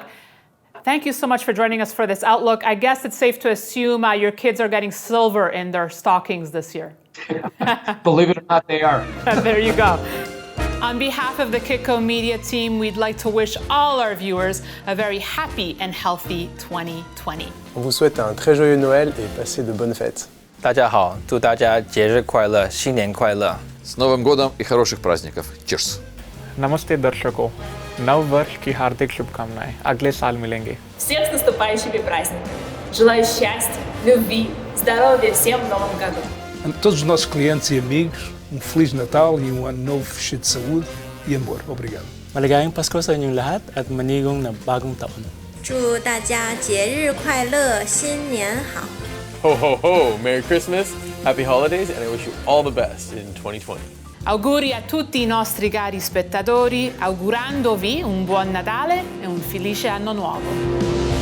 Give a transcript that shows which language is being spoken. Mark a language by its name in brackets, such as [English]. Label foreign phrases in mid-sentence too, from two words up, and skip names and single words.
[English] Thank you so much for joining us for this outlook. I guess it's safe to assume your kids are getting silver in their stockings this year. Believe it or not, they are. There you go. On behalf of the Kitco Media team, we'd like to wish all our viewers a very happy and healthy 2020. [French] On vous souhaite un très joyeux Noël et passez de bonnes fêtes. [Chinese] 大家好，祝大家节日快乐，新年快乐。 [Russian] С Новым годом и хороших праздников. [English] Cheers! [Hindi] नमस्ते दर्शकों, नव वर्ष की हार्दिक शुभकामनाएं। अगले साल मिलेंगे। [Russian] Всех с наступающими праздниками. Желаю счастья, любви, здоровья всем в новом году. [Portuguese] A todos os nossos clientes e amigos, Feliz Natal e ano novo cheio de saúde e amor. Obrigado. [Filipino] Maligayang Pasko sa inyong lahat at manigong na bagong taon. [Chinese] 祝大家节日快乐，新年好。 [English] Ho ho ho! Merry Christmas, Happy Holidays, and I wish you all the best in 2020. [Italian] Auguri a tutti i nostri cari spettatori, augurandovi un buon Natale e un felice anno nuovo.